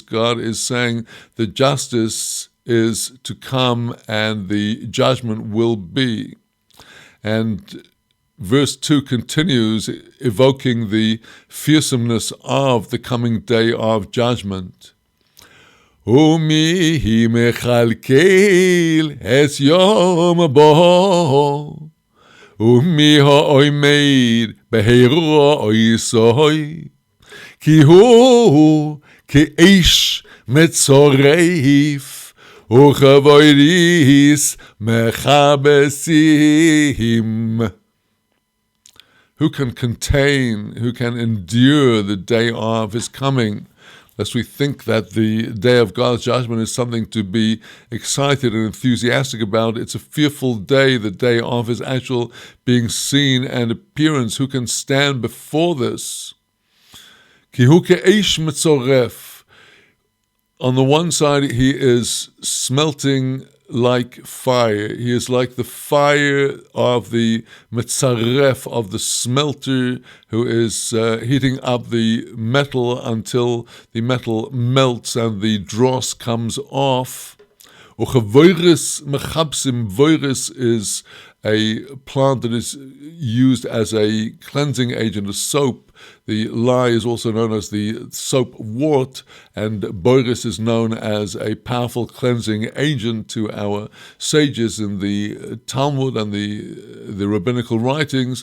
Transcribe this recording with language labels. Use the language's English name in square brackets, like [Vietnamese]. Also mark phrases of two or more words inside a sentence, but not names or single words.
[English] God is saying the justice is to come and the judgment will be. And verse 2 continues, evoking the fearsomeness of the coming day of judgment. [Hebrew] ומי מכלכל את יום בואו ומי העמד בהראותו כי הוא כאש מצרף וכברית מכבסים. [English] Who can contain, who can endure the day of his coming? Lest we think that the day of God's judgment is something to be excited and enthusiastic about. It's a fearful day, the day of his actual being seen and appearance. Who can stand before this? [Hebrew] כי הוא כאש מצרף. [English] On the one side, he is smelting like fire. He is like the fire of the metzaref, of the smelter, who is heating up the metal until the metal melts and the dross comes off. [Hebrew] וכברית מכבסים. [English] Voiris is a plant that is used as a cleansing agent, a soap. The lye is also known as the soap wort, and boiris is known as a powerful cleansing agent to our sages in the Talmud and the rabbinical writings.